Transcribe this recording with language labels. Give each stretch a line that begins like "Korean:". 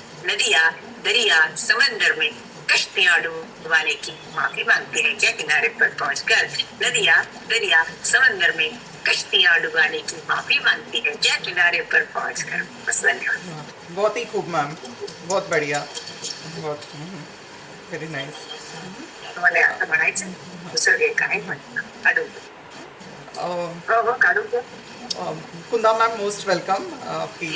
Hindi: नदियाँ दरिया समंदर में कश्तियां डूबाने की माफी मांगती है क्या किनारे पर पहुंचकर। नदियाँ दरिया समंदर में कश्तियां डुबाने की माफी मांगती है क्या किनारे पर पहुंचकर। बस धन्यवाद। बहुत ही खूब मैम, बहुत बढ़िया, बहुत
English: Very nice.
Marathi: तुम्हाला आता म्हणायचं दुसरं एक आहे म्हणणं काढू. हो काढू का.
Hindi: कुंदा मैम
English: most welcome
Hindi: आपकी